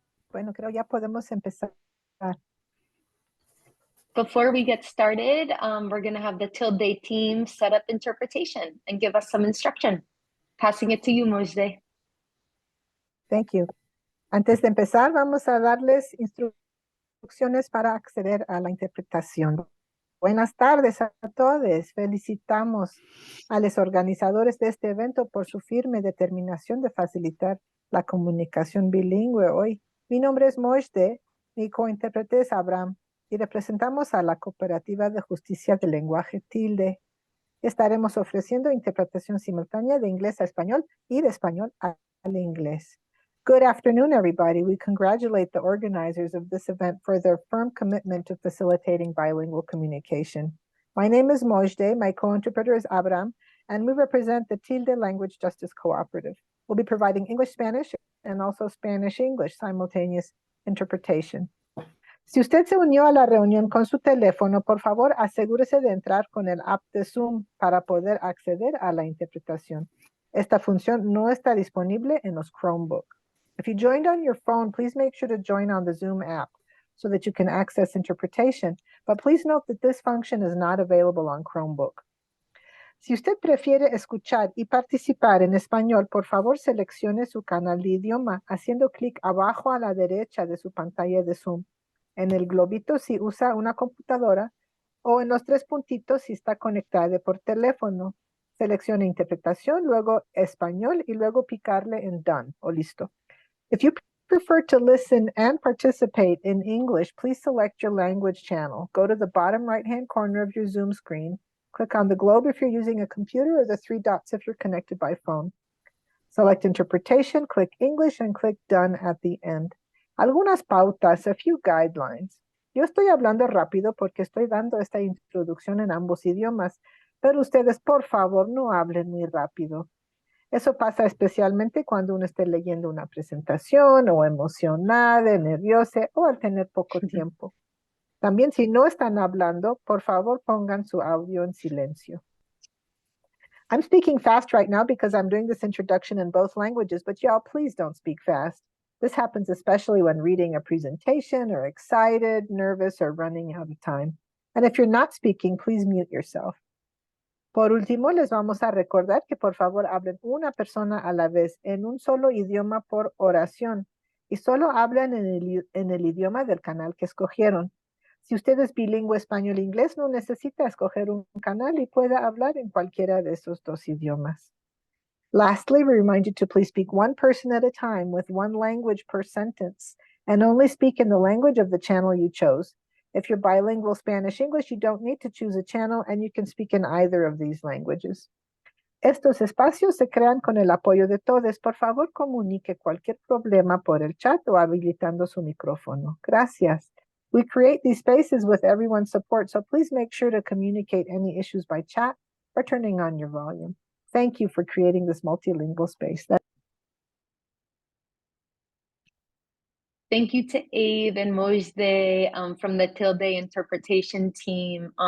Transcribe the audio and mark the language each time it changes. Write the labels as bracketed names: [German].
[Spanish] Bueno, creo ya podemos empezar. [English] Before we get started, we're going to have the Tilde team set up interpretation and give us some instruction. Passing it to you, Mojde. Thank you. [Spanish] Antes de empezar, vamos a darles instrucciones para acceder a la interpretación. Buenas tardes a todos. Felicitamos a los organizadores de este evento por su firme determinación de facilitar la comunicación bilingüe hoy. Mi nombre es Mojde, mi cointérprete es Abraham y representamos a la Cooperativa de Justicia del Lenguaje Tilde. Estaremos ofreciendo interpretación simultánea de inglés a español y de español al inglés. [English] Good afternoon, everybody. We congratulate the organizers of this event for their firm commitment to facilitating bilingual communication. My name is Mojde, my co-interpreter is Abraham, and we represent the Tilde Language Justice Cooperative. We'll be providing English-Spanish and also Spanish-English simultaneous interpretation. [Spanish] Si usted se unió a la reunión con su teléfono, por favor, asegúrese de entrar con el app de Zoom para poder acceder a la interpretación. Esta función no está disponible en los Chromebook. [English] If you joined on your phone, please make sure to join on the Zoom app so that you can access interpretation, but please note that this function is not available on Chromebook. [Spanish] Si usted prefiere escuchar y participar en español, por favor seleccione su canal de idioma haciendo clic abajo a la derecha de su pantalla de Zoom, en el globito si usa una computadora o en los 3 puntitos si está conectada por teléfono. Seleccione interpretación, luego español y luego picarle en Done o listo. [English] If you prefer to listen and participate in English, please select your language channel. Go to the bottom right-hand corner of your Zoom screen. Click on the globe if you're using a computer or the 3 dots if you're connected by phone. Select interpretation, click English, and click Done at the end. [Spanish] Algunas pautas, [English] a few guidelines. [Spanish] Yo estoy hablando rápido porque estoy dando esta introducción en ambos idiomas, pero ustedes, por favor, no hablen muy rápido. Eso pasa especialmente cuando uno esté leyendo una presentación o emocionada, nerviosa o al tener poco tiempo. También si no están hablando, por favor pongan su audio en silencio. [English] I'm speaking fast right now because I'm doing this introduction in both languages, but y'all please don't speak fast. This happens especially when reading a presentation or excited, nervous, or running out of time. And if you're not speaking, please mute yourself. [Spanish] Por último, les vamos a recordar que por favor hablen una persona a la vez en un solo idioma por oración y solo hablan en el idioma del canal que escogieron. Si usted es bilingüe español-inglés, no necesita escoger un canal y puede hablar en cualquiera de esos 2 idiomas. [English] Lastly, we remind you to please speak one person at a time with one language per sentence and only speak in the language of the channel you chose. If you're bilingual Spanish-English, you don't need to choose a channel and you can speak in either of these languages. [Spanish] Estos espacios se crean con el apoyo de todos. Por favor, comunique cualquier problema por el chat o habilitando su micrófono. Gracias. [English] We create these spaces with everyone's support, so please make sure to communicate any issues by chat or turning on your volume. Thank you for creating this multilingual space. Thank you to Abe and Mojde from the Tilde interpretation team.